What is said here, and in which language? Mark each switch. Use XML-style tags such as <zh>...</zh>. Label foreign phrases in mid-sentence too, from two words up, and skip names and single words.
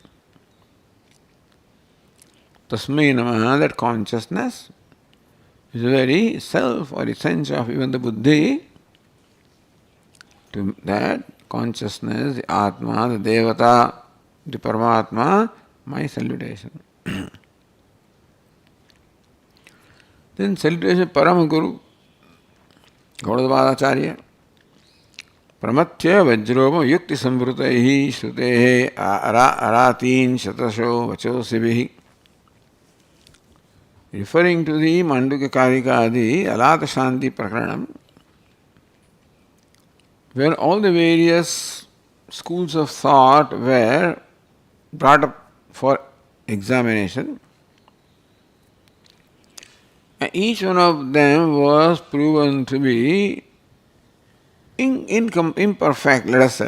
<sa>Tasmai Namaha,</sa> <en>that consciousness is the very self or essence of even the buddhi. To that consciousness, the Atma, the Devata, the Paramatma, my salutation. Then salutation</en> <sa>Parama Guru,</sa> <en>Gaudavadacharya.</en> <sa>Pramatya Vajroma Yukti Samvrutaihi Shrutehe Aratin Shatasho Vachosibihi.</sa> <en>Referring to the Manduka Karika Adi Alata Shanti Prakaranam, where all the various schools of thought were brought up for examination, and each one of them was proven to be imperfect, let us say.</en>